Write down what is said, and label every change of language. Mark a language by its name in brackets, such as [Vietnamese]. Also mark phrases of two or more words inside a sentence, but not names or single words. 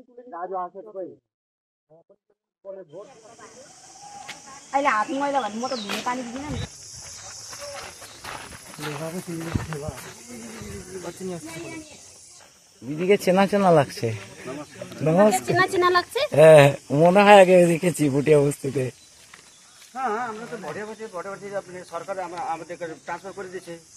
[Nepali] अहिले हात मैला भने म त भिने पानी दिदिनँ नि। [Bangla] দিদিকে চেনা চেনা লাগছে। চেনা চেনা লাগছে। হ্যাঁ, মনে হয় আগে দেখেছি ভুটিয়া বস্তিতে। হ্যাঁ, আমরা তো ভোটাভুটি আপনি সরকার আমাদের ট্রান্সফার করে দিয়েছে।